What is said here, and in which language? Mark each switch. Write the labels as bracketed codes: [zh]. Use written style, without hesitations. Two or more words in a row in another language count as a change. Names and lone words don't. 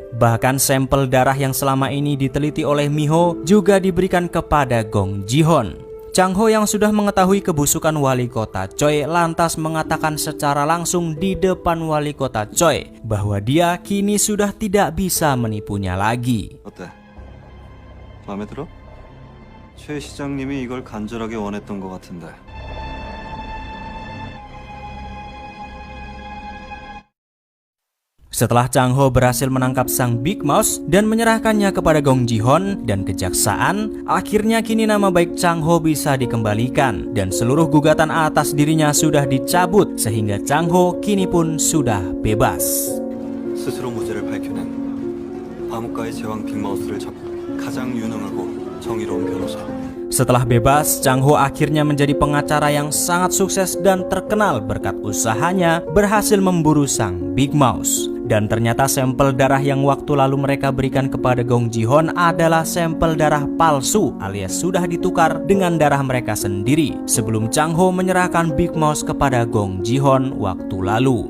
[id] Bahkan sampel darah yang selama ini diteliti oleh Miho juga diberikan kepada Gong Ji-hon. Chang Ho yang sudah mengetahui kebusukan wali kota Choi lantas mengatakan secara langsung di depan wali kota Choi bahwa dia kini sudah tidak bisa menipunya lagi. [ko] 어때? 마음에 들어? 최 시장님이 이걸 간절하게 원했던 것 같은데. [id] Setelah Chang Ho berhasil menangkap sang Big Mouse dan menyerahkannya kepada Gong Ji-hon dan kejaksaan, akhirnya kini nama baik Chang Ho bisa dikembalikan dan seluruh gugatan atas dirinya sudah dicabut sehingga Chang Ho kini pun sudah bebas. [ko] 스스로 무죄를 밝혀낸 암흑가의 제왕 빅마우스를 잡고 가장 유능하고 정의로운 변호사. [id] Setelah bebas, Chang Ho akhirnya menjadi pengacara yang sangat sukses dan terkenal berkat usahanya berhasil memburu sang Big Mouse. Dan ternyata sampel darah yang waktu lalu mereka berikan kepada Gong Ji-hon adalah sampel darah palsu alias sudah ditukar dengan darah mereka sendiri sebelum Chang Ho menyerahkan Big Mouse kepada Gong Ji-hon waktu lalu.